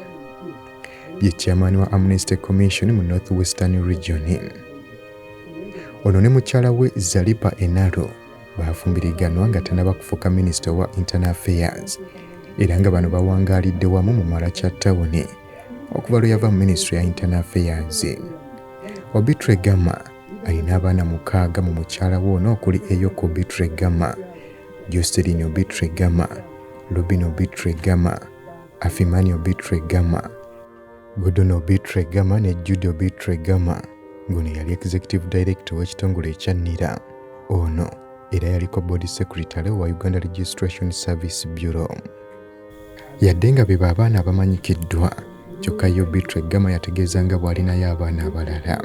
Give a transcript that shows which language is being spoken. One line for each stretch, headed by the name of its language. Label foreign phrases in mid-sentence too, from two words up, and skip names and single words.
Ganda: Ono ne mukyala we Zalipa Enaro baafumbiriganwa nga tannaba kufuuka Minister wa
English: Internal Affairs
Ganda: era nga bano bawangaalidde wamu mu Maracha Town okuva lwe yava mu Ministry ya
English: Internal Affairs.
Ganda: Obitre Gama alina abaana 6 mu mukyala we ono okuli Eyoko Obitre Gama, Jocelyn Obitre Gama, Robin Obitre Gama, Afimani Obitre Gama, Gordon Obitre Gama ne Jude Obitre Gama. Ngono yali
English: Executive Director
Ganda: w'ekitongole ekya NIRA. Ono era yaliko
English: Board Secretary
Ganda: wa Uganda Registration Service Bureau. Yadde nga be abaana abamanyikiddwa, kyokka Obitre Gama yategeeza nga bw'alinayo abaana abalala.